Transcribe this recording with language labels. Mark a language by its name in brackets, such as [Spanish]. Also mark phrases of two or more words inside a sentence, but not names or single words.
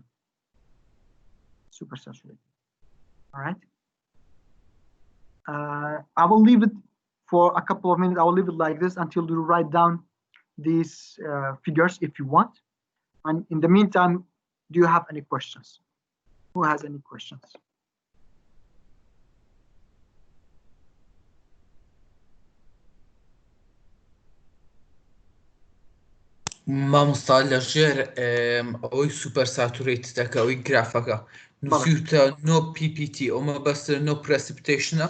[English] Supersaturated. All right. I will leave it for a couple of minutes. I will leave it like this until you write down these figures if you want. And in the meantime, do you have any questions? Who has any questions? [Central Kurdish] مامۆستا لەژێر ئەوەی سوپەر ساتوریتدەکە ئەوەی گرافەکە نووسیوتە نۆ PPT ئەومە بەسە نۆ پرەسیپتیشنە